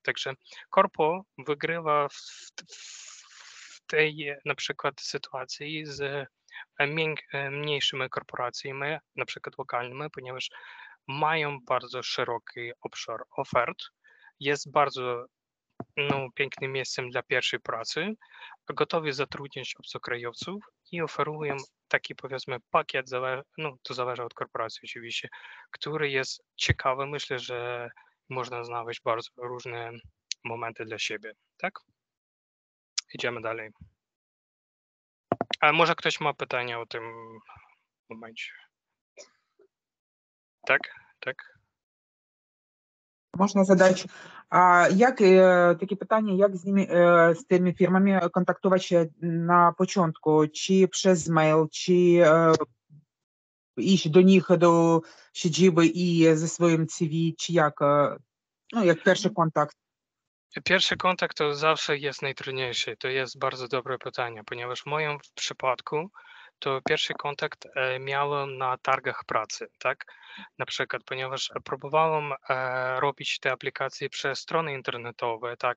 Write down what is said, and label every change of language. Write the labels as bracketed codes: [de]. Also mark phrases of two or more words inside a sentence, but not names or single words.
[pl] Także korpo wygrywa w tej na przykład sytuacji z mniejszymi korporacjami, na przykład lokalnymi, ponieważ mają bardzo szeroki obszar ofert, jest bardzo pięknym miejscem dla pierwszej pracy, gotowi zatrudniać obcokrajowców i oferują taki powiedzmy pakiet, to zależy od korporacji oczywiście, który jest ciekawy. Myślę, że można znaleźć bardzo różne momenty dla siebie, tak? Idziemy dalej. A może ktoś ma pytania o tym momencie? Tak? Tak? [uk] Можна задати, такі питання, як з тими фірмами контактувати на початку? Чи через мейл, чи іти до них, до сiedziby і зі своїм CV, чи як? Як перший контакт? [pl] Pierwszy kontakt to zawsze jest najtrudniejszy. To jest bardzo dobre pytanie, ponieważ w moim przypadku to pierwszy kontakt miałem na targach pracy, tak? Na przykład, ponieważ próbowałem robić te aplikacje przez strony internetowe, tak?